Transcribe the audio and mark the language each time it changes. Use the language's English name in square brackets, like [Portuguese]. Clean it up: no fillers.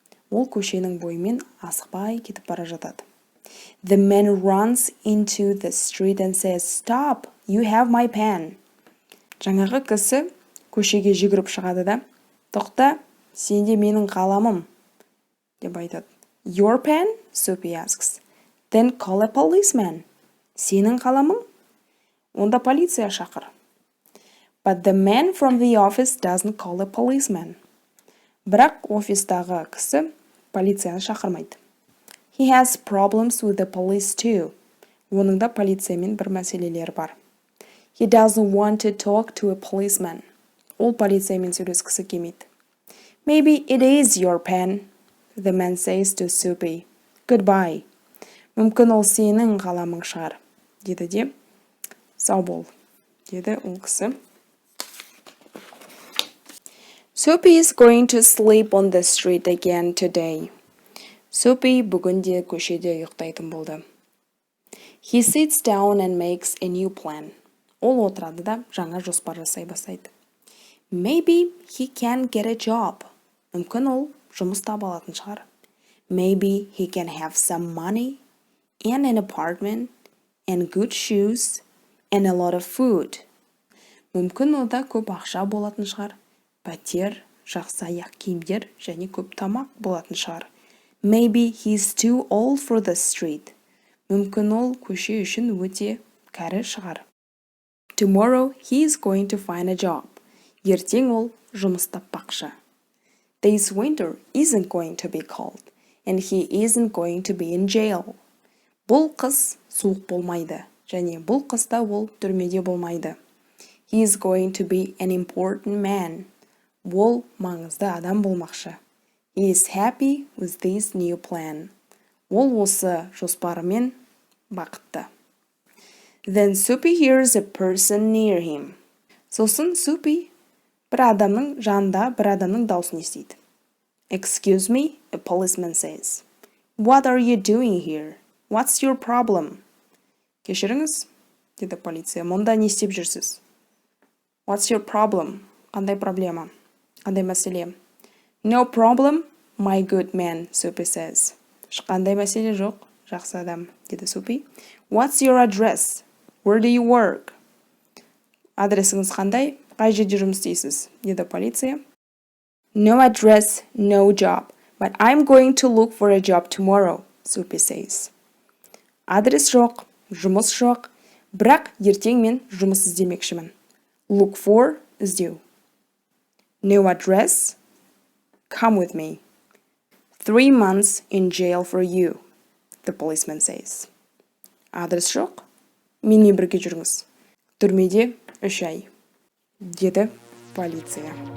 [Kazakh] Ол көшенің бойымен асықпай кетіп бара жатады. [English] The man runs into the street and says, "Stop, you have my pen." [Kazakh] Жаңағы кісі көшеге жүгіріп шығады да, "Тоқта, сенде менің қаламым," деп айтады. [English] Your pen? Soapy asks. Then call a policeman. [Kazakh] Сенің қаламың? Онда полиция шақыр. [English] But the man from the office doesn't call a policeman. [Kazakh] Бірақ офистағы кісі полицияны шақырмайды. [English] He has problems with the police too. [Kazakh] Оның да полициямен бір мәселелері бар. [English] He doesn't want to talk to a policeman. [Kazakh] Ол полициямен сөйлескісі келмейді. [English] Maybe it is your pen, the man says to Soapy. Goodbye. [Kazakh] Мүмкін ол сенің қаламың шығар, деді де, сау бол, деді ол кісі. [English] Soapy is going to sleep on the street again today. [Kazakh] Soapy бүгін де көшеде ұйықтайтын болды. [English] He sits down and makes a new plan. [Kazakh] Ол отырады да жаңа жоспар жасай бастайды. [English] Maybe he can get a job. [Kazakh] Мүмкін ол жұмыс таба алатын шығар. [English] Maybe he can have some money and an apartment and good shoes and a lot of food. [Kazakh] Мүмкін ода көп ақша болатын шығар. Пәтер, жақсы аяқ киімдер және көп тамақ болатын шығар. [English] Maybe he's too old for the street. [Kazakh] Мүмкін ол көше үшін өте кәрі шығар. [English] Tomorrow he is going to find a job. [Kazakh] Ертең ол жұмыс таппақшы. [English] This winter isn't going to be cold, and he isn't going to be in jail. [Kazakh] Бұл қыс суық болмайды, және бұл қыста ол түрмеде болмайды. [English] He is going to be an important man. [Kazakh] Ол маңызды адам болмақшы. [English] He is happy with this new plan. [Kazakh] Ол осы жоспарымен бақытты. [English] Then Soapy hears a person near him. [Kazakh] Сосын Soapy бір адамның жанында бір адамның даусын естиді. [English] Excuse me, a policeman says. What are you doing here? What's your problem? [Kazakh] Кешіріңіз, деді полиция, мұнда не істеп жүрсіз? [English] What's your problem? [Kazakh] Қандай проблема? Қандай мәселе? [English] No problem, my good man, Soapy says. [Kazakh] Қандай мәселе жоқ, жақсы адам, деді Soapy. [English] What's your address? Where do you work? [Kazakh] Адресіңіз қандай? Қай жерде жұмыс істейсіз? Деді полиция. [English] No address, no job. But I'm going to look for a job tomorrow, Soapy says. [Kazakh] Адрес жоқ, жұмыс жоқ, бірақ ертең мен жұмыс іздемекшімін. [English] Look for, іздеу. No address? Come with me. 3 months in jail for you, the policeman says. [Kazakh] Адрес жоқ? Менімен бірге жүріңіз. Түрмеде 3 ай, деді полиция.